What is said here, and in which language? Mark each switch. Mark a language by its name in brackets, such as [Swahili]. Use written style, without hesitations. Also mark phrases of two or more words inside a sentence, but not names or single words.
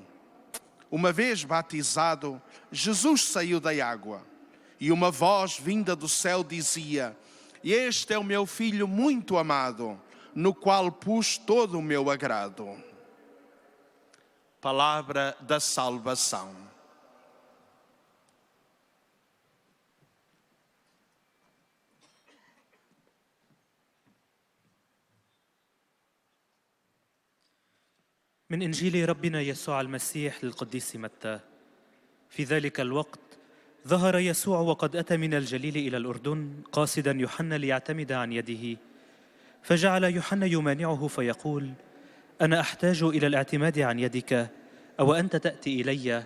[Portuguese] Uma vez batizado, Jesus saiu da água, e uma voz vinda do céu dizia: «Este é o meu Filho muito amado, no qual pus todo o meu agrado». Palavra da salvação. [Arabic] من إنجيل ربنا يسوع المسيح للقديس متى. في ذلك الوقت ظهر يسوع وقد أتى من الجليل إلى الأردن قاصدا يوحنا ليعتمد عن يده، فجعل يوحنا يمانعه فيقول: أنا أحتاج إلى الاعتماد عن يدك، أو أنت تأتي إلي؟